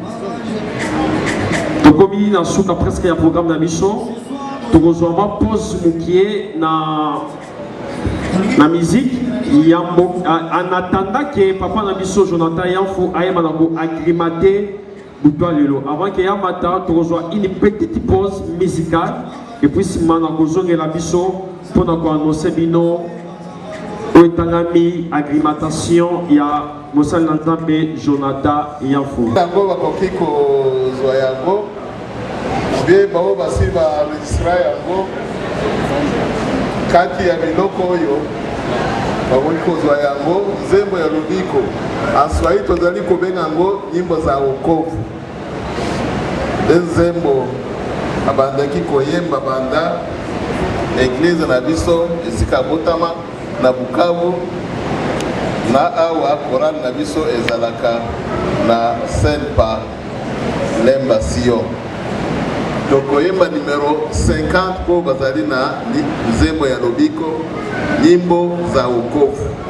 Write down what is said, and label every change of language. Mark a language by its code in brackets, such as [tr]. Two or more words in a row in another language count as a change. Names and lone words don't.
[ln] Tokomi na suka presque ya programme na biso. Tokozwa pause mukie na musique yambo [fr] en attendant que [ln] papa Nabiso Jonathan Yanfo ayema na ko acclimater butwa lelo [fr] avant que [ln] yamata tokozwa [fr] une petite pause musicale et puis [ln] simana kozonge la biso pour na ko annoncer bino oetangami acclimatation ya Mosal Nzambe Jonathan Yanfo. Tango bakoki kozwa yango be bao basi ba registra yango kati ya biloko oyo bakoki kozwa yango nzembo ya lubiko aswai tozali kobenga yango [sw] nyimbo za wokovu [ln] nde nzembo abandaki koyemba banda eglize na biso esika botama na Bukavu na awa Koran na biso ezalaka na Selpa Lemba Sion. Tokoyemba numéro 50 po bazali na nzembo ya lobiko [sw] nyimbo za wokovu.